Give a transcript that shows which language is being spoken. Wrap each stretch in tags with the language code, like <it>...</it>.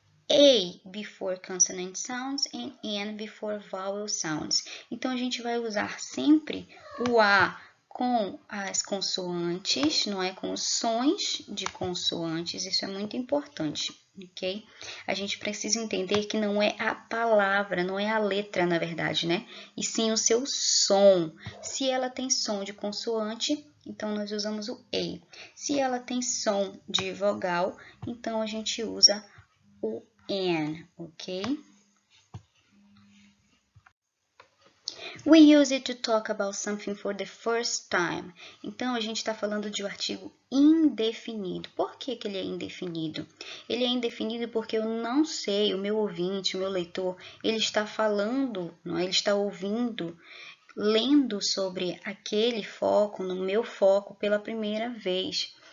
<en>A before consonant sounds and N before vowel sounds.</en> <pt>Então, a gente vai usar sempre o A com as consoantes, não é? Com os sons de consoantes, isso é muito importante, ok? A gente precisa entender que não é a palavra, não é a letra, na verdade, né? E sim o seu som. Se ela tem som de consoante, então nós usamos o A. Se ela tem som de vogal, então a gente usa o N, ok?</pt> <en>We use it to talk about something for the first time.</en> <pt>Então, a gente está falando de um artigo indefinido. Por que que ele é indefinido? Ele é indefinido porque eu não sei, o meu ouvinte, o meu leitor, ele está falando, não é? Ele está ouvindo, lendo sobre aquele foco, no meu foco, pela primeira vez.</pt>